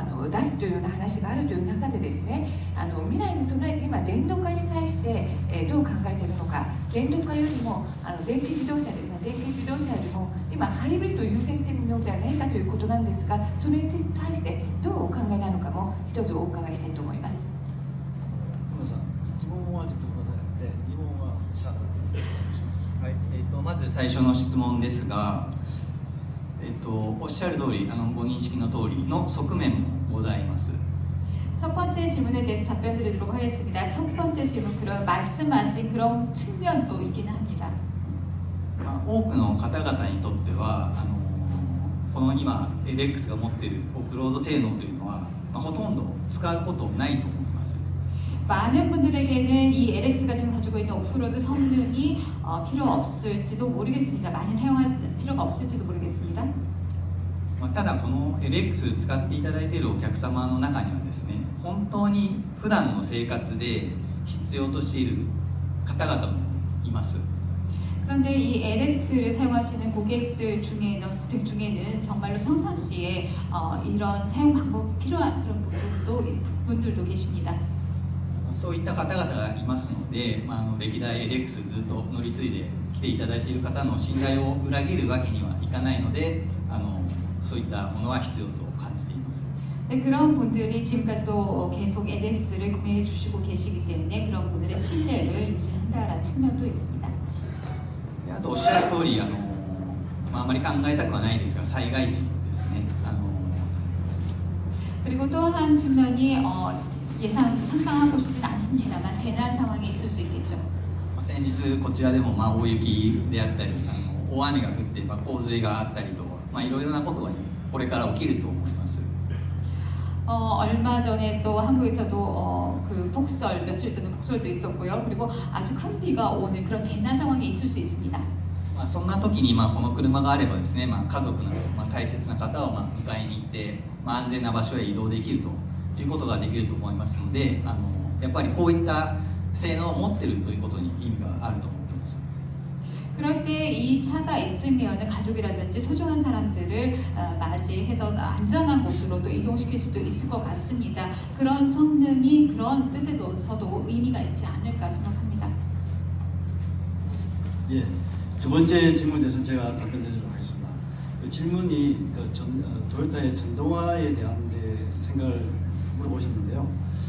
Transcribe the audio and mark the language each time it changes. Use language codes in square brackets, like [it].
[ja] 出すというような話があるという中でですね、未来に備えて今電動化に対してどう考えているのか、電動化よりも電気自動車ですね、電気自動車よりも今ハイブリッドを優先しているのではないかということなんですが、それに対してどうお考えなのかも一つお伺いしたいと思います。小野さん、1問はちょっとくださいので、2問は私はお願いします。はい、まず最初の質問ですが、おっしゃる通りご認識の通りの側面もございます。 [ko] 첫 번째 질문에 대해서 답변 드리도록 하겠습니다. 첫 번째 질문, 그런 말씀하신 그런 측면도 있긴 합니다. [ja] 多くの方々にとってはこの今 LX が持っているオフロード性能というのは、ほとんど使うことないと思います。 [ko] 많은 분들에게는 이 LX가 지금 가지고 있는 오프로드 성능이 필요 없을지도 모르겠습니다. 많이 사용할 필요가 없을지도 모르겠습니다. [ja] ただこの LX 使っていただいているお客様の中にはですね、本当に普段の生活で必要としている方々もいます。 [ko] 그런데 이 LX를 사용하시는 고객들 중에는 정말로 평상시에 이런 사용 방법 필요한 그런 분들도 계십니다. [ja] そういった方々がいますので、歴代 LX ずっと乗り継いで来ていただいている方の信頼を裏切るわけにはいかないので、そういったものは必要と感じています。 [ko] 네, 그런 분들이 지금까지도 계속 LX를 구매해 주시고 계시기 때문에 그런 분들의 신뢰를 유지한다라는 측면도 있습니다. [ja] あとおっしゃる通りあまり考えたくはないですが、災害時ですね。 [ko] 그리고 또 한 측면이 상상하고 싶진 않습니다만 재난 상황이 있을 수 있겠죠. [ja] 先日こちらでも大雪であったり大雨が降って洪水があったりと、いろいろなことがこれから起きると思います。 [ko] 얼마 전에 또 한국에서도 그 폭설, 며칠 전에 폭설도 있었고요. 그리고 아주 큰 비가 오는 그런 재난 상황이 있을 수 있습니다. [ja] そんな時にこの車があればですね、家族など大切な方を迎えに行って安全な場所へ移動できるということができると思いますので、やっぱりこういった性能を持っているということに意味があると思います。 [ko] 그럴 때 이 차가 있으면 가족이라든지 소중한 사람들을 맞이해서 안전한 곳으로도 이동시킬 수도 있을 것 같습니다. 그런 성능이 그런 뜻에서도 의미가 있지 않을까 생각합니다. 예, 두 번째 질문에 대해서 제가 답변드리도록 하겠습니다. 그 질문이 도요타의 전동화에 대한 이제 생각을 물어보셨는데요.